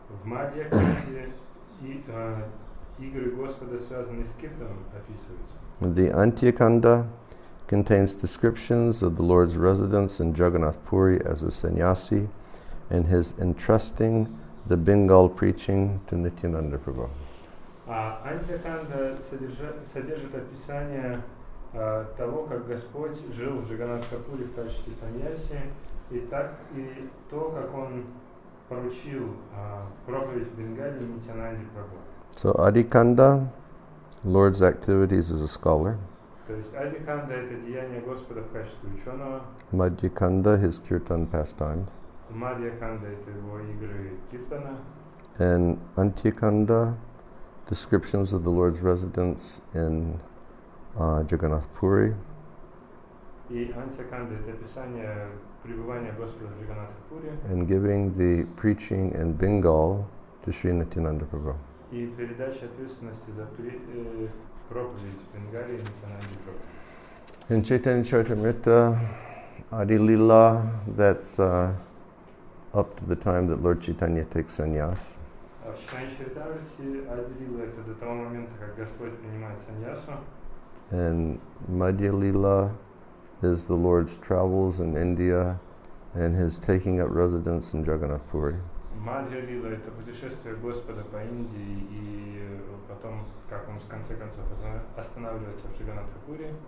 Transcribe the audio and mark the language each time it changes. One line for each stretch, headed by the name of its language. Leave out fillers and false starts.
Russian: В Мадьяканде игры Господа, связанные с киртаном, описываются.
English: The Antyakanda contains descriptions of the Lord's residence in Jagannath Puri as a sannyasi and his entrusting the Bengal preaching to Nityananda Prabhu.
Russian: Антьяканда содержит описание того, как Господь жил в Джаганнатхапуре в качестве саньяси, и то, как он поручил проповедь в Бенгале Нитьянанде Прабху.
English: So Adikanda, Lord's activities as a scholar.
Russian: То есть Адиканда — это деяние Господа в качестве ученого.
English: Madhyakanda, his kirtan pastimes.
Russian: Мадьяканда — это его игры киртана.
English: And Antyakanda, descriptions of the Lord's residence in Jagannath Puri.
Russian: И Антьяканда — это описание пребывания Господа в Джаганнатхапуре.
English: And giving the preaching in Bengal to Sri Nityananda Prabhu.
Russian: И передача ответственности за проповедь в Бенгале Нитьянанде Прабху.
English: In Chaitanya Charitamrita, Adi Lila, that's up to the time that Lord Chaitanya takes sannyas.
Russian: В Чайтанья Чаритамрите Ади Лила — это до того момента, как Господь принимает саньясу.
English: And Madhya Lila is the Lord's travels in India and his taking up residence in Jagannath Puri.
Russian: Мадхья Лила — это путешествие Господа по Индии и потом, как он в конце концов останавливается в Джаганнатхапуре.